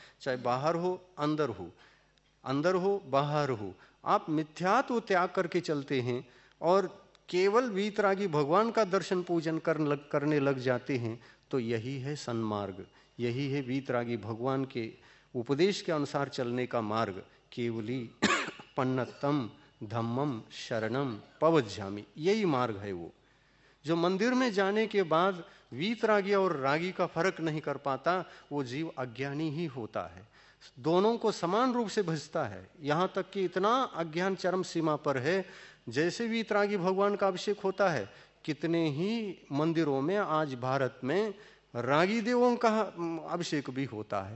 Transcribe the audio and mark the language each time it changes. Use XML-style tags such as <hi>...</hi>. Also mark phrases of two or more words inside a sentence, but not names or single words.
<hi>चाहे बाहर हो, अंदर हो, अंदर हो, बाहर हो, आप मिथ्यात्व त्याग करके चलते हैं और केवल वीतरागी भगवान का दर्शन पूजन करने लग जाते हैं, तो यही है सन्मार्ग, यही है वीतरागी भगवान के उपदेश के अनुसार चलने का मार्ग।</hi> <pi>केवली पन्नतम धम्मम शरणम पवज्जामि,</pi> <hi>यही मार्ग है वो। जो मंदिर में जाने के बाद वीतरागी और रागी का फर्क नहीं कर पाता, वो जीव अज्ञानी ही होता है, दोनों को समान रूप से भजता है। यहाँ तक कि इतना अज्ञान चरम सीमा पर है, जैसे वीतरागी भगवान का अभिषेक होता है, कितने ही मंदिरों में आज भारत में रागी देवों का अभिषेक भी होता है।</hi>